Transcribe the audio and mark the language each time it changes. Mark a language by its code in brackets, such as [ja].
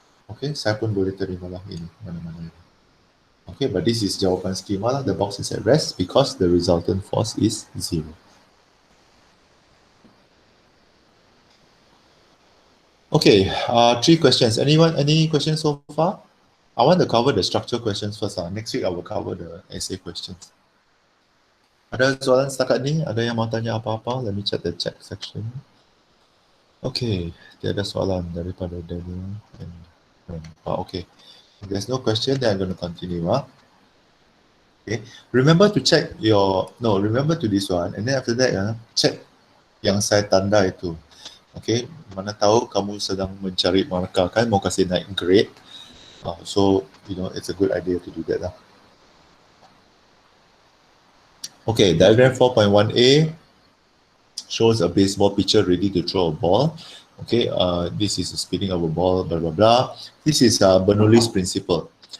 [ms] Okay, saya pun boleh terima lah ini, mana-mana ini. [en] Okay, but this is [ms] jawapan skema lah. [en] The box is at rest because the resultant force is 0. Okay, 3 questions. Anyone, any questions so far? I want to cover the structure questions first. Next week I will cover the essay questions. [ms] Ada soalan setakat ni? Ada yang mau tanya apa-apa? [en] Let me check the chat section. Okay, [ms] tiada soalan daripada [en] Daniel. Okay. If there's no question, then I'm going to continue. Okay. Remember to check your, remember to this one. And then after that, check [ms] yang saya tanda itu. [en] Okay. [ms] Mana tahu kamu sedang mencari markah kan, mau kasih naik grade. [en] So, it's a good idea to do that. Okay, diagram 4.1a shows a baseball pitcher ready to throw a ball. Okay, this is a spinning of a ball, blah, blah, blah. This is Bernoulli's principle.